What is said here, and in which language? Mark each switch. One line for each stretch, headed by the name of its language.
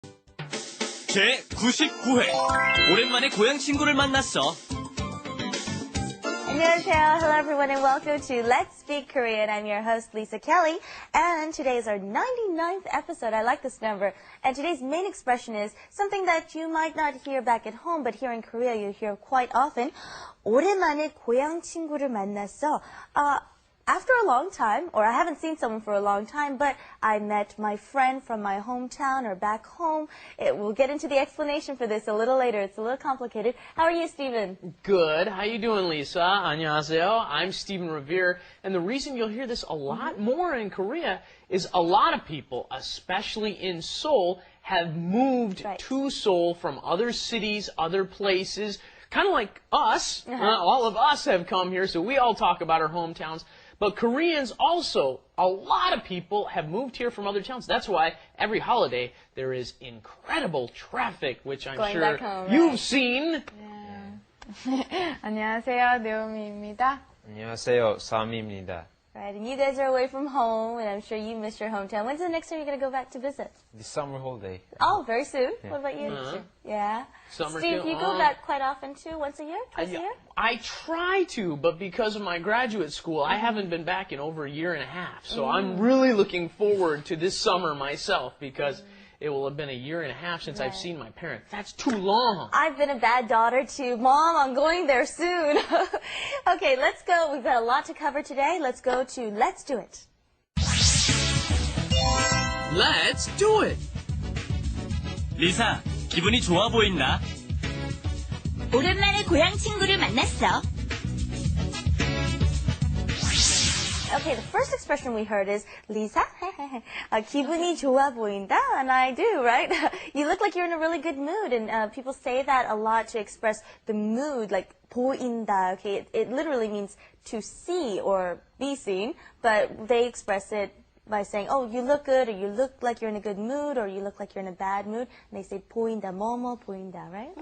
Korean: 제 99회 오랜만에 고향 친구를 만났어. 안녕하세요.
English: Hello everyone and welcome to Let's Speak Korean. I'm your host Lisa Kelly and today is our 99th episode. I like this number. And today's main expression is something that you might not hear back at home but here in Korea you hear quite often.
Korean: 오랜만에 고향 친구를 만났어.
English: After a long time, or I haven't seen someone for a long time, but I met my friend from my hometown or back home. We'll get into the explanation for this a little later. It's a little complicated. How are you, Stephen? Good. How you doing, Lisa?
Korean: 안녕하세요.
English: I'm Stephen Revere, and the reason you'll hear this a lot more in Korea is a lot of people, especially in Seoul, have moved to Seoul from other cities, other places, kind of like us. All of us have come here, so we all talk about our hometowns. But Koreans also, a lot of people have moved here from other towns. That's why every holiday there is incredible traffic, which I'm Going sure back home, you've seen.
Korean: 안녕하세요, 네오미입니다. 안녕하세요, 사미입니다.
English: Right, and you guys are away from home, and I'm sure you miss your hometown. When's the next time you're going to go back to visit? This summer holiday. Oh, very soon. Yeah. What about you? Yeah. Summer Steve, too. you go back quite often too? Once a year? Twice a year? I try to, but because of my graduate school, I haven't been back in over a year and a half. So I'm really looking forward to this summer myself because it will have been a year and a half since I've seen my parents. That's too long. I've been a bad daughter too. Mom, I'm going there soon. Okay, let's go. We've got a lot to cover today. Let's go to Let's Do It. Let's do it.
Korean: 리사, 기분이 좋아 보인다. 오랜만에 고향 친구를 만났어.
English: Okay, the first expression we heard is Lisa,
Korean: 기분이 좋아 보인다,
English: and I do, right? You look like you're in a really good mood, and people say that a lot to express the mood, like 보인다. Okay, it literally means to see or be seen, but they express it by saying, oh, you look good, or you look like you're in a good mood, or you look like you're in a bad mood, and they say
Korean: 보인다, 뭐뭐 보인다,
English: right?